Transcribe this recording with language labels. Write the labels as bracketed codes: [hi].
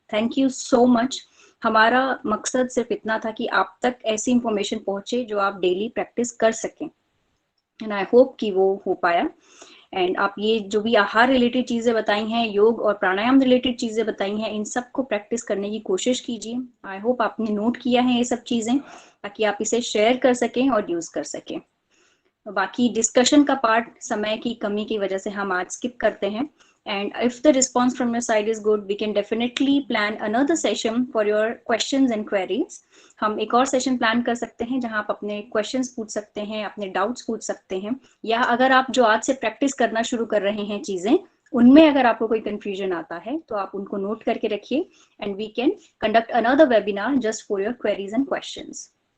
[en] Thank you so much. [hi] हमारा मकसद सिर्फ इतना था कि आप तक ऐसी इंफॉर्मेशन पहुंचे जो आप डेली प्रैक्टिस कर सकें, [en] and I hope [hi] कि वो हो पाया। एंड आप ये जो भी आहार रिलेटेड चीजें बताई हैं, योग और प्राणायाम रिलेटेड चीजें बताई हैं, इन सबको प्रैक्टिस करने की कोशिश कीजिए। आई होप आपने नोट किया है ये सब चीजें, ताकि आप इसे शेयर कर सकें और यूज कर सकें। बाकी डिस्कशन का पार्ट समय की कमी की वजह से हम आज स्किप करते हैं, [en] and if the response from your side is good, we can definitely plan another session for your questions and queries. [hi] हम एक और सेशन प्लान कर सकते हैं जहां आप अपने क्वेश्चंस पूछ सकते हैं, अपने डाउट्स पूछ सकते हैं, या अगर आप जो आज से प्रैक्टिस करना शुरू कर रहे हैं चीजें, उनमें अगर आपको कोई कंफ्यूजन आता है तो आप उनको नोट करके रखिए, [en] And we can conduct another webinar just for your queries and questions.